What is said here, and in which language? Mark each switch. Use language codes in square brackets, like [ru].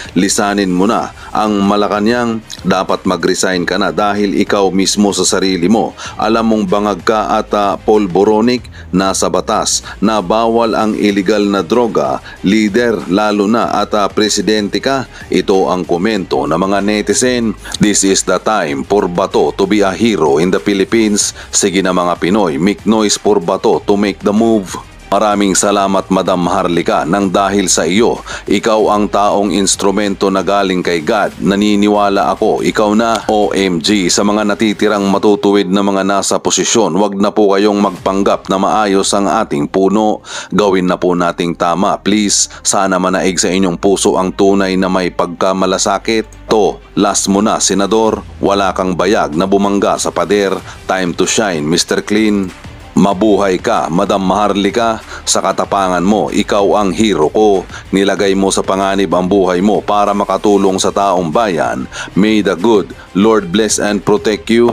[tl] Lisanin mo na ang Malacanang, dapat mag-resign ka na dahil ikaw mismo sa sarili mo. Alam mong bangag ka at polboronic, nasa batas na bawal ang illegal na droga. Leader lalo na at presidente ka. Ito ang komento ng mga netizen. [en] This is the time for Bato to be a hero in the Philippines. [tl] Sige na mga Pinoy, [en] make noise for Bato to make the move. [tl] Maraming salamat Madam Maharlika nang dahil sa iyo, ikaw ang taong instrumento na galing kay God. Naniniwala ako, ikaw na. OMG sa mga natitirang matutuwid na mga nasa posisyon, wag na po kayong magpanggap na maayos ang ating puno. Gawin na po nating tama, please. Sana manaig sa inyong puso ang tunay na may pagkamalasakit. To, last mo na, Senador. Wala kang bayag na bumangga sa pader. [en] Time to shine, Mr. Clean. [tl] Mabuhay ka, [en] Madam Maharlika. [tl] Sa katapangan mo, ikaw ang hero ko. Nilagay mo sa panganib ang buhay mo para makatulong sa taong bayan. [en] May the good Lord bless and protect you.